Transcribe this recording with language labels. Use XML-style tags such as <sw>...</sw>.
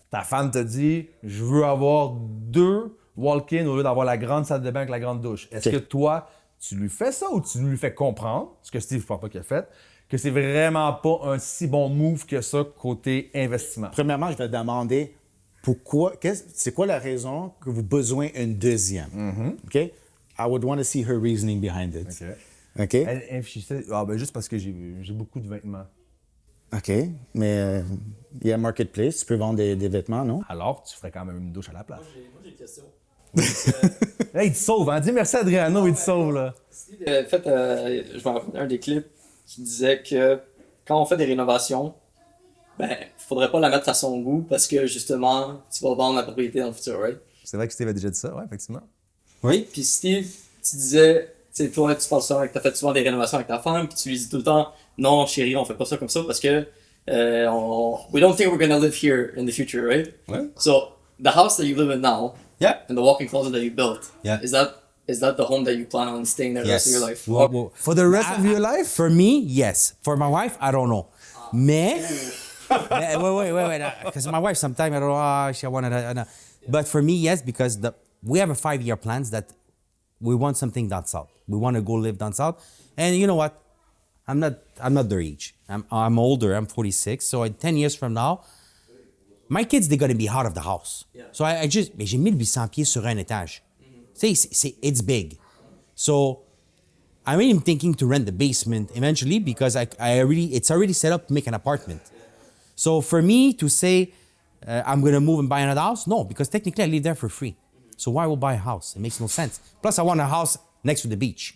<fr>Ta femme te dit, je veux avoir 2 walk-in au lieu d'avoir la grande salle de bain avec la grande douche. Est-ce OK. que toi, tu lui fais ça ou tu lui fais comprendre, ce que Steve, je pense pas qu'il a fait, que c'est vraiment pas un si bon move que ça côté investissement? Premièrement, je vais demander pourquoi, c'est quoi la raison que vous avez besoin d'une deuxième? OK?</fr> <en>I would want to see her reasoning behind it.</en> <fr>OK?</fr> <en>She said,</en> <fr>juste parce que j'ai beaucoup de vêtements. OK, mais il y a Marketplace, tu peux vendre des vêtements, non? Alors, tu ferais quand même une douche à la place. Moi, j'ai une question. Là, il te sauve, hein? Dis merci Adriano, il te sauve, là. Steve, en fait, je me rappelle d'un des clips qui disait que quand on fait des rénovations, ben, faudrait pas la mettre à son goût parce que justement, tu vas vendre la propriété dans le futur, right? C'est vrai que Steve a déjà dit ça, ouais, effectivement. Oui. Puis Steve, tu disais, tu sais, toi, tu parles souvent que t'as fait souvent des rénovations avec ta femme, puis tu lui dis tout le temps, non, chérie, on fait pas ça comme ça parce que</fr> <en>we don't think we're gonna live here in the future, right?</en> <fr>Ouais.</fr> <en>So, the house that you live in now, Yeah. and the walk-in closet that you built, Yeah. is that the home that you plan on staying there the rest of your life? Well, For the rest of your life? For me, yes. For my wife, I don't know. Mais, wait. Because my wife, sometimes I don't know, she wanted to. But for me, yes, because we have a 5-year plans that we want something down south. We want to go live down south. And you know what? I'm not their age. I'm older. I'm 46. So in 10 years from now, my kids, they're going to be out of the house. Yeah.</en> <fr>So mais j'ai 1800 pieds sur un étage. Tu sais,</fr> <en>it's big. So I'm even thinking to rent the basement eventually because it's already set up to make an apartment. So for me to say I'm going to move and buy another house, no, because technically I live there for free. So why would I buy a house? It makes no sense. Plus I want a house next to the beach.</en>